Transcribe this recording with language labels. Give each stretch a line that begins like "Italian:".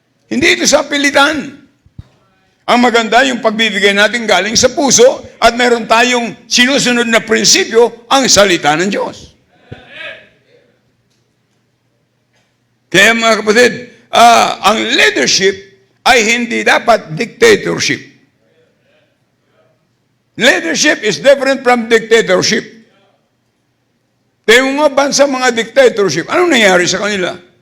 Filipino: Hindi ito sa pilitan. Ang maganda yung pagbibigay natin galing sa puso at meron tayong sinusunod na prinsipyo, ang salita ng Diyos. Kaya mga kapatid, ang leadership ay hindi dapat dictatorship.
English: Leadership is different from dictatorship.
Filipino: Tayo mga bansa, mga dictatorship, anong nangyari sa kanila?